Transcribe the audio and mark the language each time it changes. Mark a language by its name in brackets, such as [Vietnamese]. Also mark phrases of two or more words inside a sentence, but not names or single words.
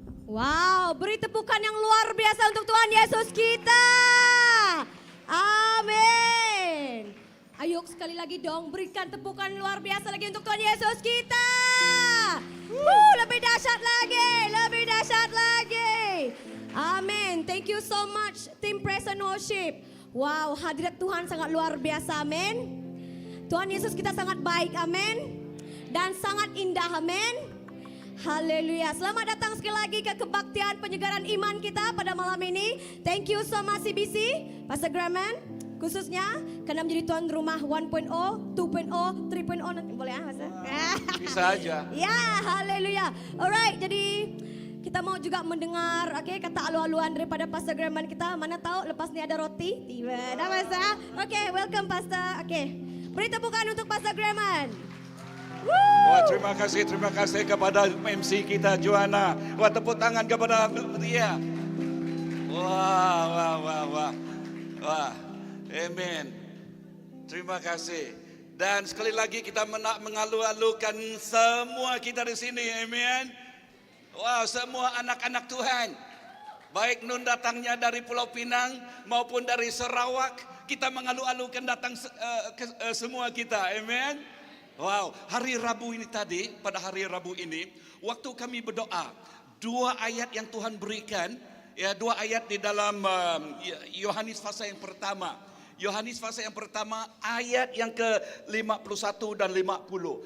[Malay] Wow, beri tepukan yang luar biasa untuk Tuhan Yesus kita. Amin. Ayo sekali lagi dong, berikan tepukan luar biasa lagi untuk Tuhan Yesus kita. Lebih dahsyat lagi, lebih dahsyat lagi. Amin. [English] Thank you so much, Team Praise and Worship. [Malay] Wow, hadirat Tuhan sangat luar biasa, amin. Tuhan Yesus kita sangat baik, amin. Dan sangat indah, amin. Haleluya. Selamat datang sekali lagi ke kebaktian penyegaran iman kita pada malam ini. [English] Thank you so much [Malay] CBC, Pastor Graman, khususnya karena menjadi tuan rumah 1.0, 2.0, 3.0 nanti boleh ya, Pastor? Bisa aja. Ya, haleluya. Alright, jadi kita mau juga mendengar kata alu-aluan daripada Pastor Graman kita. Mana tahu lepas ni ada roti. Tiba dah, Pastor. Welcome Pastor. Beri tepukan untuk Pastor Graman. Wah, terima kasih kepada MC kita Joanna. Wah, tepuk tangan kepada dia. Wah. Amin. Terima kasih. Dan sekali lagi kita mengalu-alukan semua kita di sini. Amin. Wah, semua anak-anak Tuhan. Baik nun datangnya dari Pulau Pinang maupun dari Sarawak, kita mengalu-alukan datang semua kita. Amin. Wow, hari Rabu ini tadi, pada hari Rabu ini, waktu kami berdoa, 2 ayat yang Tuhan berikan, ya 2 ayat di dalam Yohanes pasal yang pertama. Yohanes pasal yang pertama, ayat yang ke-51 dan 50.